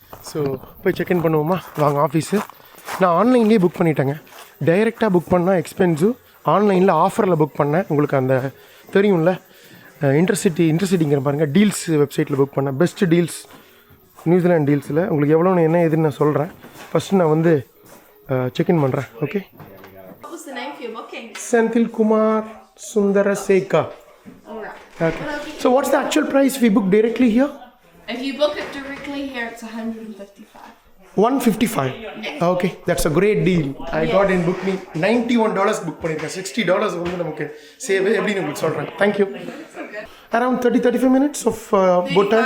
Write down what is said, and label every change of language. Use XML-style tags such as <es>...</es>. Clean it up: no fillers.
<ta>So போய் check in பண்ணுவோமா வாங்க ஆஃபீஸு. நான் ஆன்லைன்லேயே புக் பண்ணிட்டேங்க. டைரெக்டாக புக் பண்ணால் எக்ஸ்பென்சிவ். ஆன்லைனில் ஆஃபரில் புக் பண்ணேன். உங்களுக்கு அந்த தெரியும்ல, இன்டர்சிட்டிங்கிற பாருங்கள், டீல்ஸ் வெப்சைட்டில் புக் பண்ணேன். பெஸ்ட் டீல்ஸ் நியூசிலாண்ட் டீல்ஸில் உங்களுக்கு எவ்வளோன்னு என்ன எதுன்னு நான் சொல்கிறேன். ஃபஸ்ட்டு நான் வந்து செக்இன் பண்ணுறேன். Okay.</ta> <en>What was the name for your booking? Senthil Kumar Sundaraseka. Alright. Okay. So what's the actual price if we book directly here? If you book it directly here, it's 155. 155. Okay, that's a great deal. I got in book me $91 book</en> <ta>பண்ணிருக்கேன். $60 வந்து நமக்கு save எப்படின்னு உங்களுக்கு சொல்றேன்.</ta> <en>Thank you. Around 30-35 minutes of boat time.</en>